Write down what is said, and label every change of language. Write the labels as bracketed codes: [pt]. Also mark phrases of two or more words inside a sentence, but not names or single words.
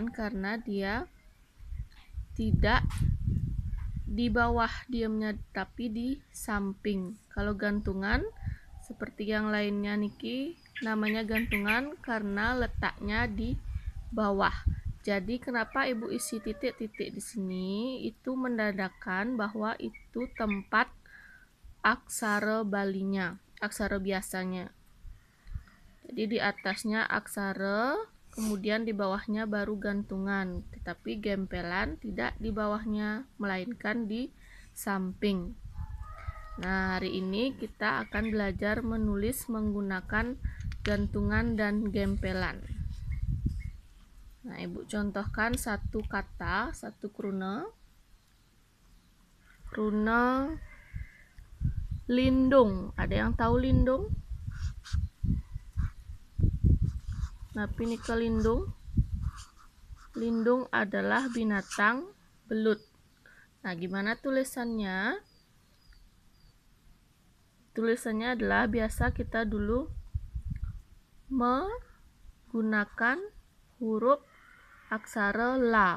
[id] Karena dia tidak di bawah diamnya tapi di samping. Kalau gantungan seperti yang lainnya niki namanya gantungan karena letaknya di bawah. Jadi kenapa Ibu isi titik-titik di sini? Itu menandakan bahwa itu tempat aksara Balinya, aksara biasanya. Jadi di atasnya aksara, kemudian di bawahnya baru gantungan. Tetapi gempelan tidak di bawahnya, melainkan di samping. Nah, hari ini kita akan belajar menulis menggunakan gantungan dan gempelan. Nah, Ibu contohkan satu kata, satu kruna. Kruna lindung. Ada yang tahu lindung? Nah, pinika lindung. Lindung adalah binatang belut. Nah, gimana tulisannya? Tulisannya adalah biasa kita dulu menggunakan huruf aksara la.